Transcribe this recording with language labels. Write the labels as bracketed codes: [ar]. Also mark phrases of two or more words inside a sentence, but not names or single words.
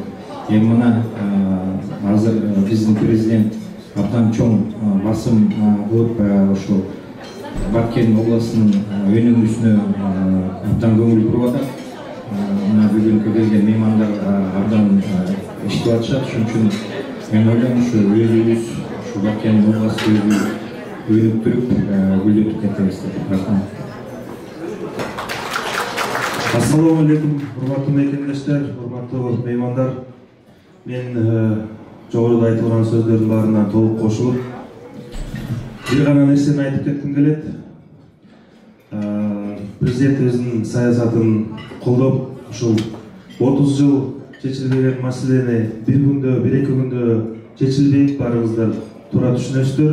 [ky] Эми мына азыр биздин президент абдан чоң басым кылып ошо Баткен областынын өнүгүүсүнө абдан көңүл буруп атат. Мына бүгүнкү келген меймандар абдан иштеп атышат. Ошон үчүн мен ойлойм ушу өзүбүз ушу Баткен областын өнүктүрүп гүлдөтүп кетебиз деп. Рахмат. [ar] السلام عليكم, [ky] урматтуу мекендештер, урматтуу меймандар. Ben жогоруда айтылган сөздөрдүн баарына толук кошулуп, бир гана нерсени айтып кетким келет. Президентибиздин саясатын колдоп, ушул 30 жыл чечилбеген маселени бир күндө, бир эки күндө чечилбейт, баарыңыздар туура түшүнөсүздөр.